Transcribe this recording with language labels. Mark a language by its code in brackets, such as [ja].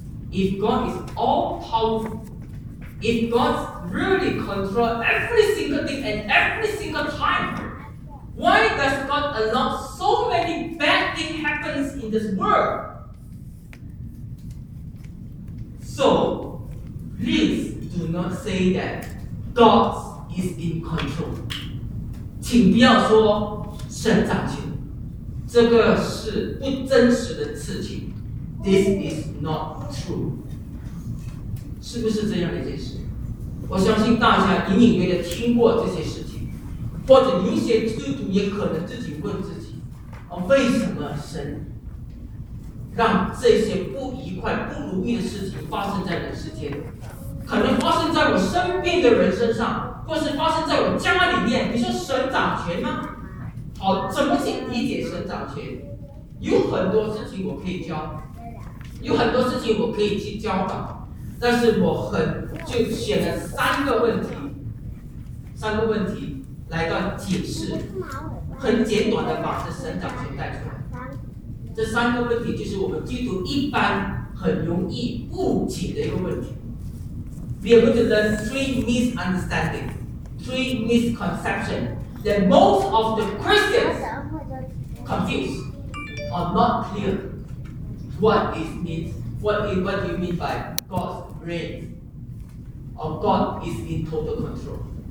[en] If God is all powerful, if God really control every single thing and every single time,Why does God allow so many bad things happen in this world? So, please do not say that God is in control. [zh] 请不要说神掌权，这个是不真实的事情。 [en] This is not true. [zh] 是不是这样的一件事？我相信大家隐隐约约听过这些事情。或者有些基督徒也可能自己问自己，为什么神让这些不愉快不如意的事情发生在人世间，可能发生在我身边的人身上，或是发生在我家里面，你说神掌权吗？好，怎么去理解神掌权？有很多事情我可以教，有很多事情我可以去教导，但是我很就选了三个问题来到解释，很简短的把这神掌权带出来。这三个问题就是我们基督徒一般很容易误解的一个问题。 [en] We are going to learn three misunderstandings, three misconceptions that most of the Christians confuse or not clear. What do you mean by God's reign or God is in total control?